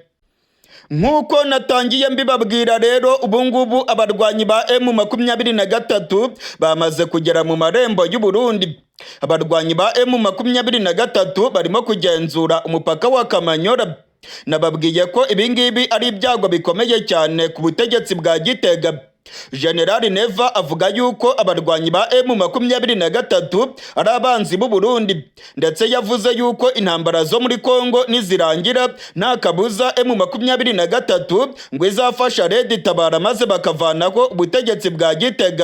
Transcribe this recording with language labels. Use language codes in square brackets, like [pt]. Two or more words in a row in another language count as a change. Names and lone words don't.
[rw] Nkuko natangiye mbibabwira rero ubungubu abarwanyi ba M23 bamaze kugera mu marembo y'u Burundi. Abarwanyi ba M23 barimo kugenzura umupaka wa Kamanyola. Nababwiye ko ibingibi ari ibyago bikomeye cyane ku butegetsi bwa Gitega. General Neva avuga yuko abarwanyi ba M23 ari abanzi b'u Burundi, ndetse yavuze yuko intambara zo muri Kongo nizirangira nta kabuza M23 ngo izafasha Red Tabara maze bakavanaho ubutegetsi bwa Gitega.